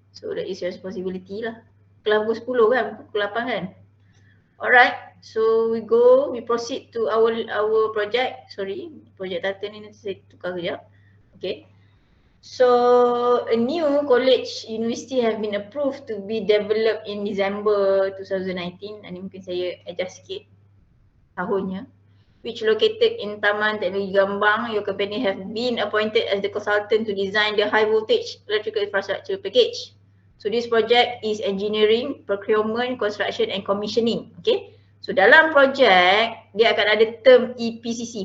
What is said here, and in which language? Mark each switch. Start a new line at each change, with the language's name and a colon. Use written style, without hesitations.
English: So that is your responsibility lah.
Malay: Kelas pukul 10 kan, pukul 8 kan.
English: Alright. So we proceed to our project.
Malay: Sorry, project data ni nanti saya tukar kejap. Okay.
English: So a new college university have been approved to be developed in December 2019.
Malay: Ini mungkin saya adjust sikit tahunnya.
English: Which located in Taman Teknologi Gambang. Your company have been appointed as the consultant to design the high voltage electrical infrastructure package. So this project is engineering, procurement, construction and commissioning. Okay.
Malay: So dalam projek dia akan ada term EPCC.